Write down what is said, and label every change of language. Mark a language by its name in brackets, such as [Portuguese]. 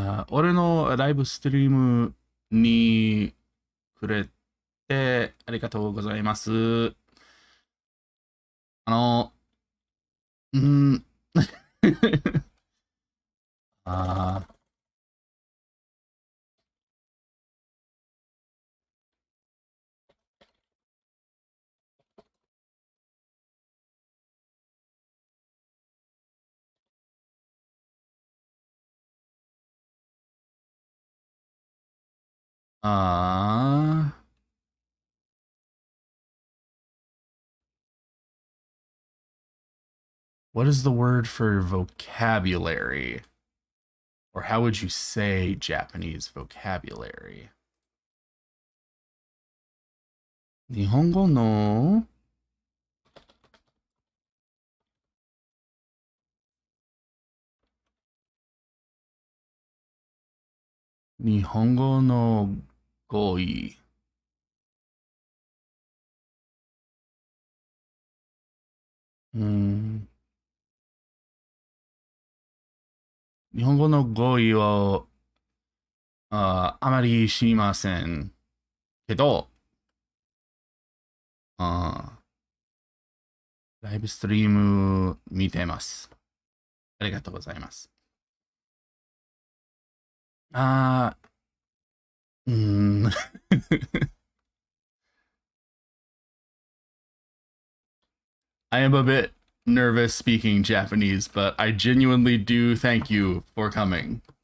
[Japanese] 俺のライブストリームにくれてありがとうございます。あの、うん、あ [English] あ、what is the word for vocabulary? Or how would you say Japanese vocabulary? [Japanese] 日本語の日本語の語彙。日本語の語彙をあまり知りませんけど、ライブストリーム見てます。ありがとうございます。 [English] あー、I am a bit nervous speaking Japanese, but I genuinely do thank you for coming.